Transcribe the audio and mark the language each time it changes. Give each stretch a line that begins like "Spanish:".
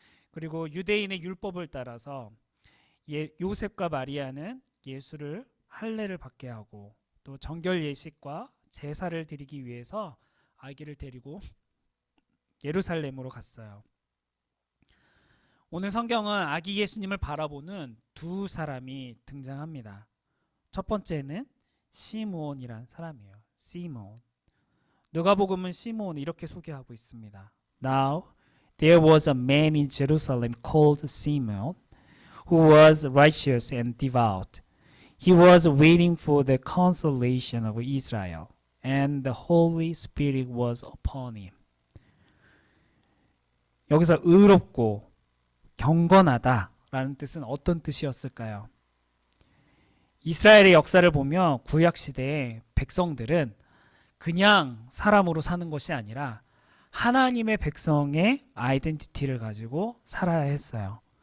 Korean: 그리고 유대인의 율법을 따라서 요셉과 마리아는 예수를 할례를 받게 하고 또 정결 예식과 제사를 드리기 위해서 아기를 데리고 예루살렘으로 갔어요. 오늘 성경은 아기 예수님을 바라보는 두 사람이 등장합니다. 첫 번째는 시므온이란 사람이에요. 시므온. 누가복음은 시므온을 이렇게 소개하고 있습니다.
English: Now there was a man in Jerusalem called Simeon, who was righteous and devout. He was waiting for the consolation of Israel, and the Holy Spirit was upon him.
Korean: 여기서 의롭고 경건하다라는 뜻은 어떤 뜻이었을까요? 이스라엘의 역사를 보면 구약 시대의 백성들은 그냥 사람으로 사는 것이 아니라 하나님의 백성의 아이덴티티를 가지고 살아야 했어요.